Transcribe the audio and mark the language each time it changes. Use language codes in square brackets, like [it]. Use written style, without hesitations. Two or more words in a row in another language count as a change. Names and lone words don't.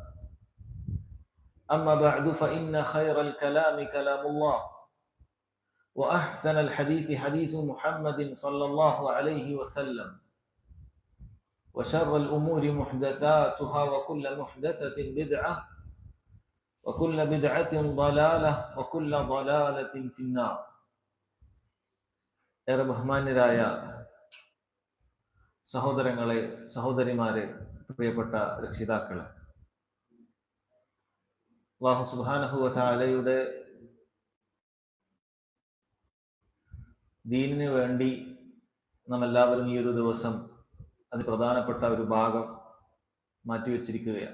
[ar] أما بعد فإن خير الكلام كلام الله وأحسن الحديث حديث محمد صلى الله عليه وسلم وشر الأمور محدثاتها وكل محدثة بدعة وكل بدعة ضلالة وكل ضلالة في النار. [ml] ഏറെ ബഹുമാന്യരായ സഹോദരങ്ങളെ, സഹോദരിമാരെ, പ്രിയപ്പെട്ട രക്ഷിതാക്കളെ, [ar] الله سبحانه وتعالى [ml] ദീനിനു വേണ്ടി നാം എല്ലാവരും ഈ ഒരു ദിവസം അത് പ്രധാനപ്പെട്ട ഒരു ഭാഗം മാറ്റിവെച്ചിരിക്കുകയാണ്.